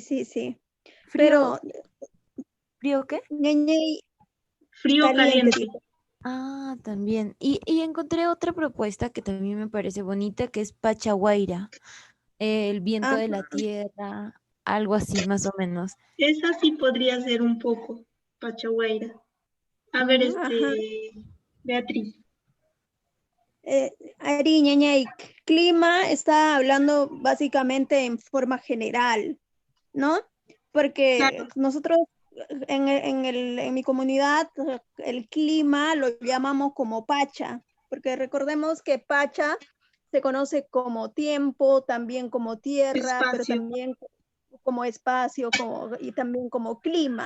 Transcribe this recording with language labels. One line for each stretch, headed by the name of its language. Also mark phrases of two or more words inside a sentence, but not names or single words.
Spanish: Frío. ¿Frío qué? Frío caliente. También. Y encontré otra propuesta que también me parece bonita, que es Pachaguaira, el viento de la tierra, algo así más o menos. Esa sí podría ser un poco Pachaguaira. A ver, Beatriz.
Quechua: Ari, ñañay,
Spanish: clima está hablando básicamente en forma general, ¿no? Porque nosotros en mi comunidad el clima lo llamamos como Pacha, porque recordemos que Pacha se conoce como tiempo, también como tierra, pero también como espacio y también como clima.